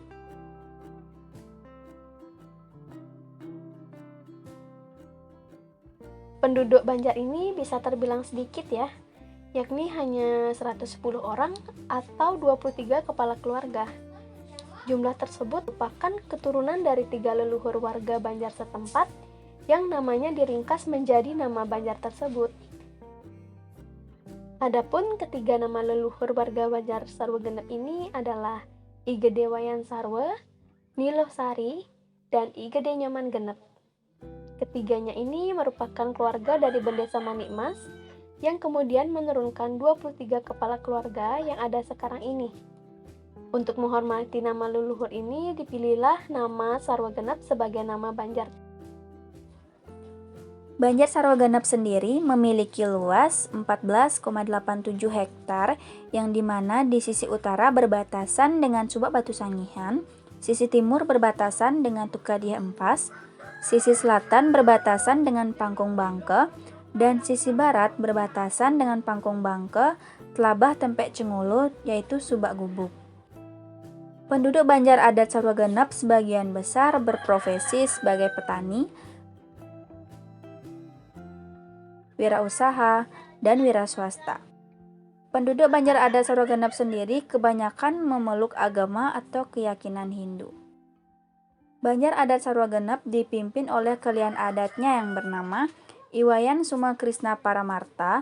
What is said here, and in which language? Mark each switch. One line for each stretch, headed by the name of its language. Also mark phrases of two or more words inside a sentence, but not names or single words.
Indonesian: Penduduk Banjar ini bisa terbilang sedikit ya, yakni hanya 110 orang atau 23 kepala keluarga. Jumlah tersebut merupakan keturunan dari 3 leluhur warga Banjar setempat yang namanya diringkas menjadi nama Banjar tersebut. Adapun ketiga nama leluhur warga Banjar Sarwa Genep ini adalah I Gede Wayan Sarwa, Niloh Sari, dan I Gede Nyaman Genep. Ketiganya ini merupakan keluarga dari Bendesa Manikmas yang kemudian menurunkan 23 kepala keluarga yang ada sekarang ini. Untuk menghormati nama leluhur ini dipilihlah nama Sarwa Genep sebagai nama Banjar. Banjar Sarwa Genep sendiri memiliki luas 14,87 hektar yang dimana di sisi utara berbatasan dengan Subak Batu Sangihan, sisi timur berbatasan dengan Tukadiah Empas, sisi selatan berbatasan dengan Pangkung Bangke, dan sisi barat berbatasan dengan Pangkung Bangke, Telabah Tempek Cengulu yaitu Subak Gubuk. Penduduk Banjar adat Sarwa Genep sebagian besar berprofesi sebagai petani, wirausaha, dan wira swasta. Penduduk Banjar adat Sarwa Genep sendiri kebanyakan memeluk agama atau keyakinan Hindu. Banjar adat Sarwa Genep dipimpin oleh kalian adatnya yang bernama Iwayan Sumakrisna Paramarta.